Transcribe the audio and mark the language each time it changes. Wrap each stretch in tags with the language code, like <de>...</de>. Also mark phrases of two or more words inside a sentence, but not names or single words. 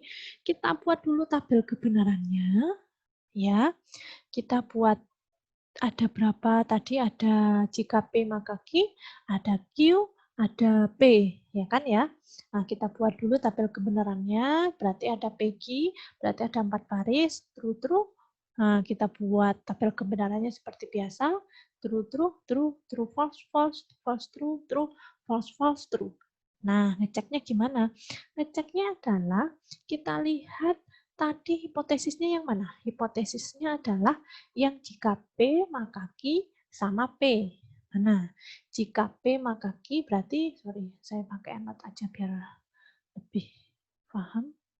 <id>Kita buat dulu tabel kebenarannya. Ya, kita buat ada berapa tadi, ada jika P maka Q, ada Q, ada P, ya kan ya. Nah, kita buat dulu tabel kebenarannya, berarti ada PQ, berarti ada 4 baris, true. Nah, kita buat tabel kebenarannya seperti biasa,</id> <en>true, false, true, false, true.</en> <id>Nah, ngeceknya gimana? Ngeceknya adalah kita lihat tadi hipotesisnya yang mana? Hipotesisnya adalah yang jika P maka Q sama P. Nah, jika P maka Q berarti, saya pakai not aja biar lebih paham.</id>